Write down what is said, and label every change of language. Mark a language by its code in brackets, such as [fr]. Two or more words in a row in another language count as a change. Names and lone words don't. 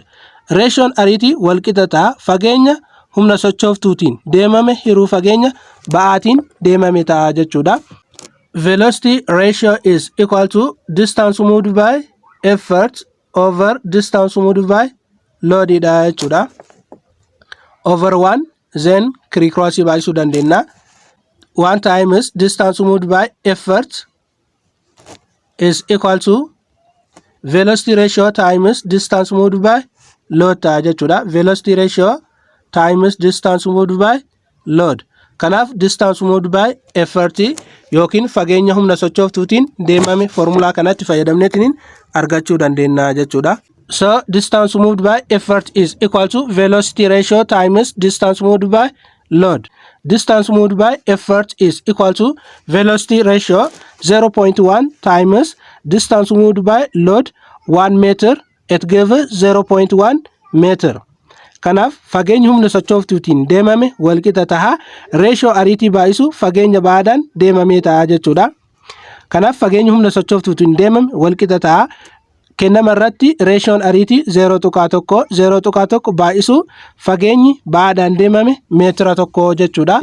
[om] Ratioon ariitii wal qixa ta'a. Fageenya humna sochooftuutiin deemame hiruu fageenya ba'aatiin deemame ta'a jechuudha. [en] Velocity ratio is equal to distance moved by effort over distance moved by load [om] dha jechuudha. [en] Over 1 then cross [om] baay'isuu dandeenya. [en] 1 times distance moved by effort is equal to velocity ratio times distance moved by load [om] ta'a jechuudha. [en] Velocity ratio times distance moved by load. [om] Kanaaf [en] distance moved by effort [om] yookiin fageenya humna sochooftuutiin deemame formula kanatti fayyadamneetiin argachuu dandeenya jechuudha. [en] So distance moved by effort is equal to velocity ratio times distance moved by load. Distance moved by effort is equal to velocity ratio 0.1 times distance moved by load 1 meter. It gives 0.1 meter. [om] Kanaaf fageenyi humna sochooftuutiin deemame wal qixa ta'a. Ratio ariitii baay'isu fageenya baadhaan deemame ta'a jechuudha. Kanaaf fageenyi humna sochooftuutiin deemame wal qixa ta'a. Kennama irratti ratioon ariitii 0.1 baay'isu fageenyi baadhaan deemame meetira 1 jechuudha.